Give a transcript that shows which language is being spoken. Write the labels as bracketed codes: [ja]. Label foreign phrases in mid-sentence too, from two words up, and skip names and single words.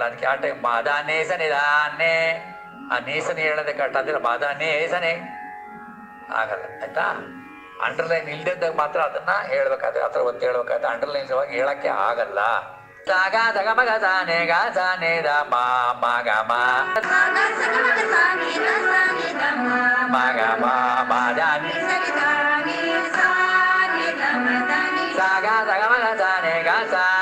[kn] ಅದಕ್ಕೆ ಆ ಟೈಮ್ ಮಾದ ನೇ ಸನಿ ನೇ ಆ ನೀಸನಿ ಹೇಳೋದೇ ಕರೆಕ್ಟ್ ಅಂದರೆ ಮಾದ ನೇ ಸನಿ ಆಗಲ್ಲ. ಆಯ್ತಾ? ಅಂಡರ್ಲೈನ್ ಇಲ್ದಿದ್ದಾಗ ಮಾತ್ರ ಅದನ್ನ ಹೇಳ್ಬೇಕಾದ್ರೆ ಆ ಥರ ಒತ್ತು ಹೇಳ್ಬೇಕಾದ್ರೆ ಅಂಡರ್ಲೈನ್ ಹೇಳಕ್ಕೆ ಆಗಲ್ಲ. ಸಾಗ ಸಗ ಮಗ ಸಾನೆ ಗ ಸಾನೆ ದ ಮ ಮ ಗ ಮ ಗ ಮ ಮ ದ ನಿ ಸಾಗ ಸಗ ಮಗ ಸಾನೆ ಗ ಸಾ